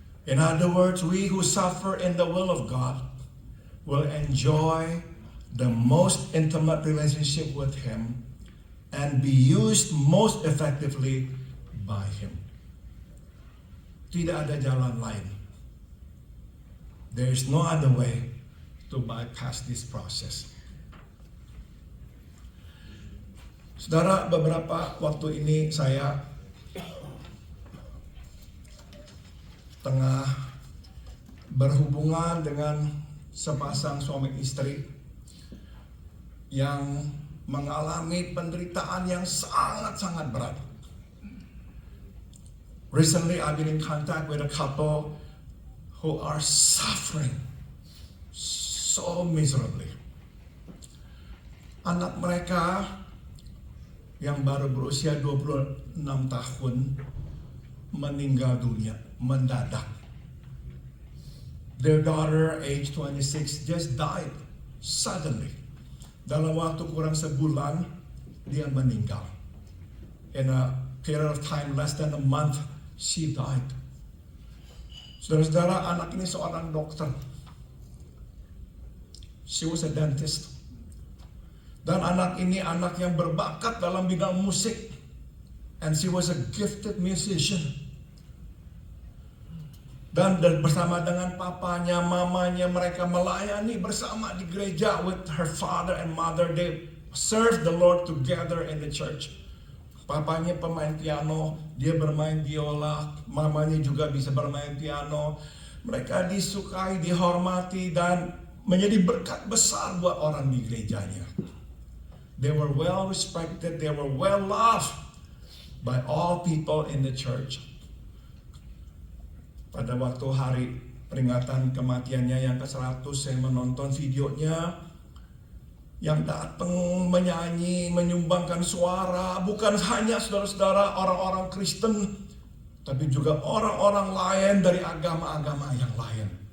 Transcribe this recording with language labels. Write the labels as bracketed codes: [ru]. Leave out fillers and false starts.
[en] In other words, we who suffer in the will of God will enjoy the most intimate relationship with Him and be used most effectively by Him. [id] Tidak ada jalan lain. [en] There is no other way to bypass this process. [id] Saudara, beberapa waktu ini saya tengah berhubungan dengan sepasang suami istri yang mengalami penderitaan yang sangat-sangat berat. [en] Recently, I've been in contact with a couple who are suffering so miserably. [id] Anak mereka yang baru berusia 26 tahun meninggal dunia mendadak. [en] Their daughter, age 26, just died suddenly. [id] Dalam waktu kurang sebulan, dia meninggal. [en] In a period of time less than a month, she died. [id] Saudara-saudara, anak ini seorang dokter. [en] She was a dentist. [id] Dan anak ini anak yang berbakat dalam bidang musik. [en] And she was a gifted musician. [id] Dan bersama dengan papanya, mamanya, mereka melayani bersama di gereja [en] with her father and mother. They served the Lord together in the church. [id] Papanya pemain piano, dia bermain biola, mamanya juga bisa bermain piano. Mereka disukai, dihormati, dan menjadi berkat besar buat orang di gerejanya. [en] They were well respected, they were well loved by all people in the church. [id] Pada waktu hari peringatan kematiannya yang ke-100, saya menonton videonya, yang datang menyanyi, menyumbangkan suara, bukan hanya saudara-saudara orang-orang Kristen, tapi juga orang-orang lain dari agama-agama yang lain.